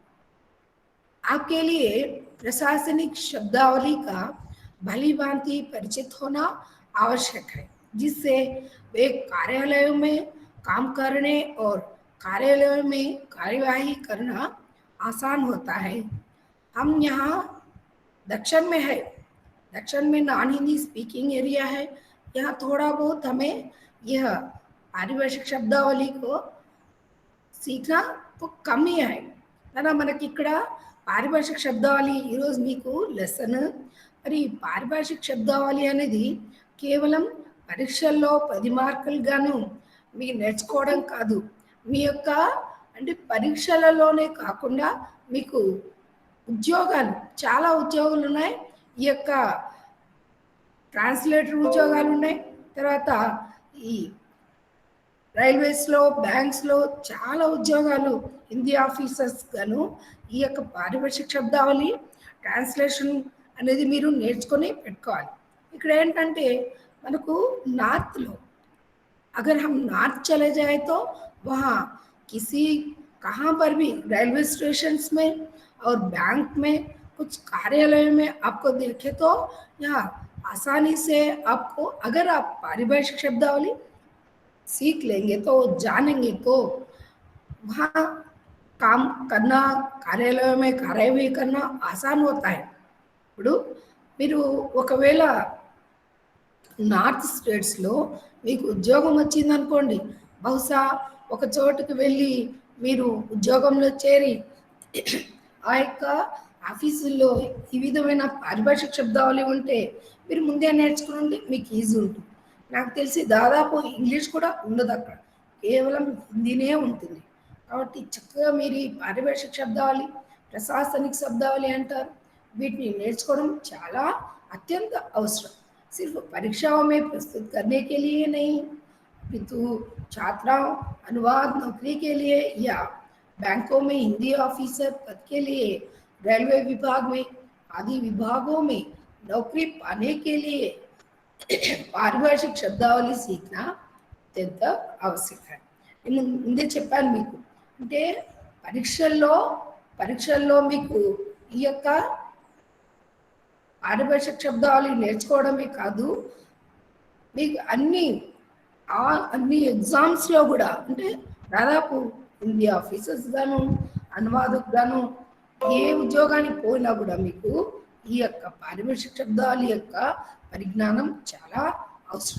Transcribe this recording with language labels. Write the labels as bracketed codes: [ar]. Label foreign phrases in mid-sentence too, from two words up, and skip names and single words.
[hi] आपके लिए प्रशासनिक शब्दावली का भली भांति परिचित होना आवश्यक है, जिससे वे कार्यालयों में काम करने और कार्यालयों में कार्यवाही करना आसान होता है। हम यहाँ दक्षिण में है, दक्षिण में [en] non Hindi speaking area [hi] है। यहाँ थोड़ा बहुत हमें यह पारिभाषिक शब्दावली को सीखना तो कम ही है కదా। [te] మనకి ఇక్కడ పారిభాషిక శబ్దావళి ఈరోజు మీకు లెసన్। మరి పారిభాషిక శబ్దావళి అనేది కేవలం పరీక్షల్లో 10 మార్కులు గాను మీకు నేర్చుకోవడం కాదు, మీ యొక్క అంటే పరీక్షలలోనే కాకుండా మీకు ఉద్యోగాలు చాలా ఉద్యోగాలు ఉన్నాయి। ఈ యొక్క ట్రాన్స్లేటర్ ఉద్యోగాలు ఉన్నాయి, తర్వాత ఈ రైల్వేస్లో బ్యాంక్స్లో చాలా ఉద్యోగాలు [en] Hindi officers [te] గాను ఈ యొక్క పారిభాషిక శబ్దావళి ట్రాన్స్లేషన్ అనేది మీరు నేర్చుకొని పెట్టుకోవాలి। ఇక్కడ ఏంటంటే మనకు [hi] नार्थ अगर हम नॉर्थ चले जाए तो वहाँ किसी कहाँ पर भी [en] railway stations [hi] में और बैंक में कुछ कार्यालय में आपको देखे तो यहाँ आसानी से आपको अगर आप पारिभाषिक शब्दावली सीख लेंगे तो जानेंगे तो वहाँ काम करना, कार्यालय में कार्यवाही करना आसान होता है। [te] ఇప్పుడు మీరు ఒకవేళ నార్త్ స్టేట్స్లో మీకు ఉద్యోగం వచ్చిందనుకోండి, బహుశా ఒక చోటుకి వెళ్ళి మీరు ఉద్యోగంలో చేరి ఆ యొక్క ఆఫీసుల్లో ఈ విధమైన పారిభాషిక శబ్దావళి ఉంటే మీరు ముందే నేర్చుకుని మీకు ఈజీ ఉంటుంది। నాకు తెలిసి దాదాపు ఇంగ్లీష్ కూడా ఉండదు, అక్కడ కేవలం హిందీనే ఉంటుంది। కాబట్టి చక్కగా మీరు ఈ పారిభాషిక శబ్దావళి, ప్రశాసనిక శబ్దావళి అంటారు, వీటిని నేర్చుకోవడం చాలా [hi] अत्यंत आवश्यक। सिर्फ परीक्षाओं में प्रस्तुत करने के लिए नहीं, अपितु छात्राओं अनुवाद नौकरी के लिए या बैंकों में हिंदी ऑफिसर पद के लिए, रेलवे विभाग में आदि विभागों में नौकरी पाने के लिए पारिभाषिक शब्दावली सीखना अत्यंत आवश्यक है। [te] నేను ముందే చెప్పాను మీకు, అంటే పరీక్షల్లో మీకు ఈ యొక్క పారిభాషిక శబ్దావళి నేర్చుకోవడమే కాదు, మీకు అన్ని ఎగ్జామ్స్లో కూడా అంటే దాదాపు [en] Hindi officers [te] గాను అనువాదకు గాను ఏ ఉద్యోగానికి పోయినా కూడా మీకు ఈ యొక్క పారిభాషిక శబ్దావళి యొక్క పరిజ్ఞానం చాలా అవసరం।